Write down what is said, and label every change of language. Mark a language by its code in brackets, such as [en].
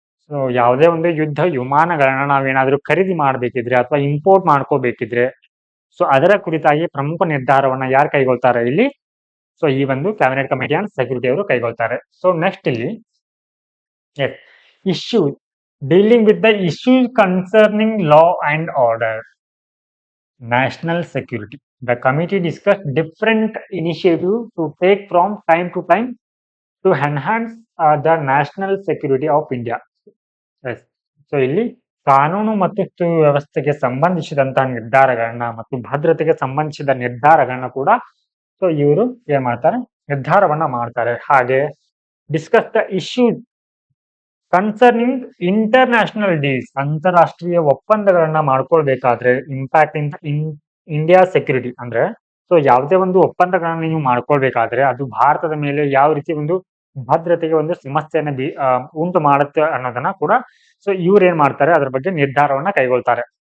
[kn] So ಯಾವುದೇ ಒಂದು ಯುದ್ಧ ವಿಮಾನಗಳನ್ನ ನಾವೇನಾದ್ರೂ ಖರೀದಿ ಮಾಡಬೇಕಿದ್ರೆ ಅಥವಾ ಇಂಪೋರ್ಟ್ ಮಾಡ್ಕೋಬೇಕಿದ್ರೆ, ಸೊ ಅದರ ಕುರಿತಾಗಿ ಪ್ರಮುಖ ನಿರ್ಧಾರವನ್ನ ಯಾರು ಕೈಗೊಳ್ತಾರೆ, ಇಲ್ಲಿ [en] so [kn] ಈ ಒಂದು [en] cabinet committee on security [kn] ಅವರು ಕೈಗೊಳ್ತಾರೆ. [en] so next [kn] ಇಲ್ಲಿ [en] Issue dealing with the issues concerning law and order, national security. The committee discussed different initiatives to take from time to time to enhance the national security of India. Yes. [kn] So ಇಲ್ಲಿ ಕಾನೂನು ಮತ್ತು ಸುವ್ಯವಸ್ಥೆಗೆ ಸಂಬಂಧಿಸಿದಂತಹ ನಿರ್ಧಾರಗಳನ್ನ ಮತ್ತು ಭದ್ರತೆಗೆ ಸಂಬಂಧಿಸಿದ ನಿರ್ಧಾರಗಳನ್ನ ಕೂಡ so ಇವರು ಏನ್ ಮಾಡ್ತಾರೆ, ನಿರ್ಧಾರವನ್ನ ಮಾಡ್ತಾರೆ. ಹಾಗೆ [en] discuss the issues concerning international deals, [kn] ಅಂತಾರಾಷ್ಟ್ರೀಯ ಒಪ್ಪಂದಗಳನ್ನ ಮಾಡ್ಕೊಳ್ಬೇಕಾದ್ರೆ [en] impact in India security [kn] ಅಂದ್ರೆ ಸೊ ಯಾವುದೇ ಒಂದು ಒಪ್ಪಂದಗಳನ್ನ ನೀವು ಮಾಡ್ಕೊಳ್ಬೇಕಾದ್ರೆ ಅದು ಭಾರತದ ಮೇಲೆ ಯಾವ ರೀತಿ ಒಂದು ಭದ್ರತೆಗೆ ಒಂದು ಸಮಸ್ಯೆಯನ್ನ ಉಂಟು ಮಾಡುತ್ತೆ ಅನ್ನೋದನ್ನ ಕೂಡ ಸೊ ಇವ್ರು ಏನ್ ಮಾಡ್ತಾರೆ, ಅದ್ರ ಬಗ್ಗೆ ನಿರ್ಧಾರವನ್ನ ಕೈಗೊಳ್ತಾರೆ.